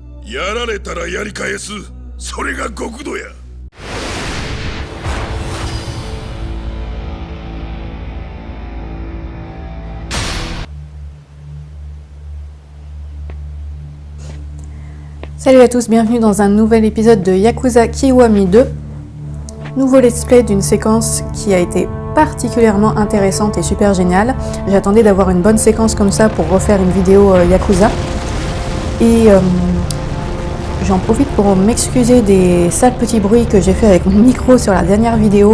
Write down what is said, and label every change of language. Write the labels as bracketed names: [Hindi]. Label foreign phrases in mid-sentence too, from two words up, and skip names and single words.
[Japanese] やられたらやり返す。それが極度や。 [French] Salut à tous, bienvenue dans un nouvel épisode de Yakuza Kiwami 2. Nouveau [English] let's play [French] d'une séquence qui a été particulièrement intéressante et super géniale. J'attendais d'avoir une bonne séquence comme ça pour refaire une vidéo Yakuza. Et j'en profite pour m'excuser des sales petits bruits que j'ai fait avec mon micro sur la dernière vidéo.